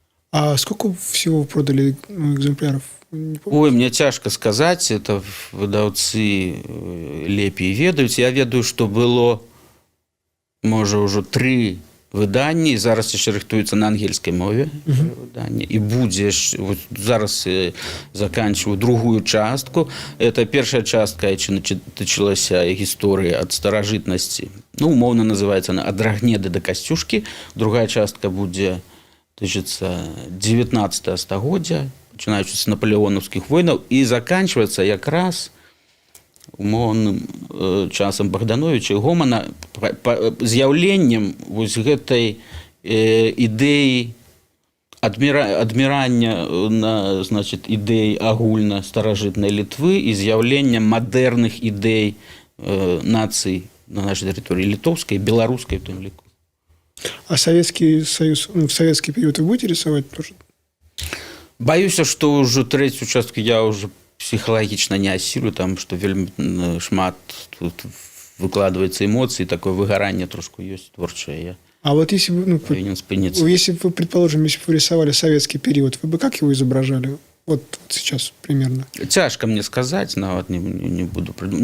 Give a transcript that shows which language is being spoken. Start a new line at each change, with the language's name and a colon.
Russian: А сколько всего продали экземпляров?
Belarusian: Ой, мне цяжка сказаць, это выдаўцы лепей ведаюць. Я ведаю, што было, можа, ўжо 3 выданні, зараз яшчэ рыхтуецца на ангельскай мове выданне, і будзе, зараз заканчиваю другую частку. Это першая частка, якая тычылася гісторыі ад старажытнасці, ну, умоўна называецца она «Ад Рагнеды да Касцюшкі». Другая частка будзе тычыцца 19 стагоддзя, пачынаючы з напалеонаўскіх войнаў, і заканчваецца якраз умоўным часам Богдановича і Гомана з'яўленнем вось гэтай ідэі адмірання на, значит, ідэі агульна старажытнай Літвы і з'яўленнем мадэрных ідэй нацый на нашай тэрыторыі літоўскай, беларускай в тым ліку.
Russian: А Советский Союз, в советский период вы будете рисовать тоже?
Belarusian: Баюся, што ўжо трэцюю частку я ўжо психологічна не асілю, там, што вельмі шмат тут выкладваецца эмоцый, такое выгаранне трошку ёсць творчае.
Russian: А вот если бы,
Belarusian: павінен спыніцца.
Russian: Если бы, предположим, если бы вы рисовали советский период, вы бы как его изображали? Вот сейчас примерно.
Belarusian: Цяжка мне сказаць, нават не буду прыдумаць.